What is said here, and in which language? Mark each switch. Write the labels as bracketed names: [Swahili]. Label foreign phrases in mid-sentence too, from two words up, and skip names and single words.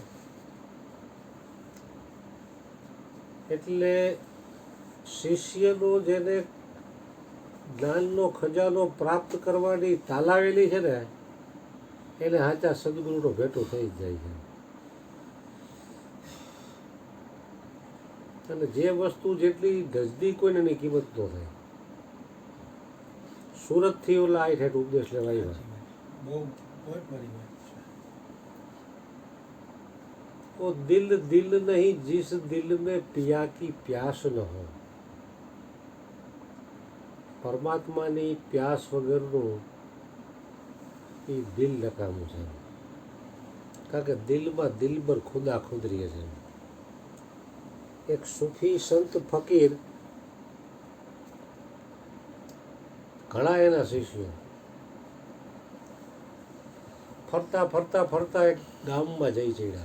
[Gujarati] એટલે શિષ્યનો જેને જ્ઞાનનો ખજાનો પ્રાપ્ત કરવાની તાલાવેલી છે ને એને સાચા સદગુરુનો ભેટો થઈ જ જાય છે. અને જે વસ્તુ જેટલી નજદીક હોય ને એની કિંમત ન થાય. સુરતથી ઓલા આ ઠેઠ ઉપદેશ લેવા આવ્યા. [Hindi] वो दिल दिल नहीं जिस दिल में पिया की प्यास न हो. [Gujarati] પરમાત્માની પ્યાસ વગરનું એ દિલ નકામું છે. કારણ કે દિલમાં દિલબર ખુદા ખુદરીએ છે. એક સુફી સંત ફકીર, ઘણા એના શિષ્યો, ફરતા ફરતા ફરતા એક ગામમાં જઈ ચડ્યા.